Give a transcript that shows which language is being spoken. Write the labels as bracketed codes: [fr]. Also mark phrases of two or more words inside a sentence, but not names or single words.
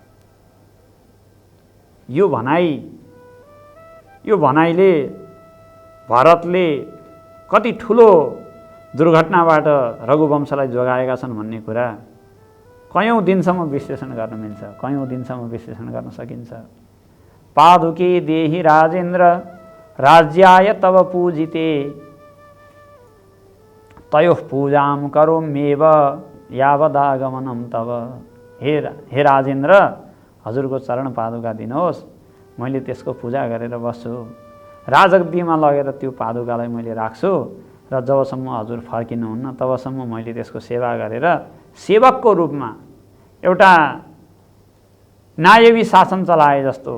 [ne] यो भनाइले भरतले कति ठुलो दुर्घटनाबाट रघुवंशलाई जोगाएका छन् भन्ने कुरा कयौँ दिनसम्म विश्लेषण गर्न मिल्छ, कयौँ दिनसम्म विश्लेषण गर्न सकिन्छ। [sa] पादुके देहि राजेन्द्र राज्याय तव पूजिते तयोः पूजाम करोम्येव यावदागमनम तव। [ne] हे राजेन्द्र, हजुरको चरण पादुका दिनुहोस्, मैले त्यसको पूजा गरेर बस्छु। राजगद्दीमा लगेर त्यो पादुकालाई मैले राख्छु र जबसम्म हजुर फर्किनुहुन्न तबसम्म मैले त्यसको सेवा गरेर सेवकको रूपमा एउटा नायवी शासन चलाए जस्तो।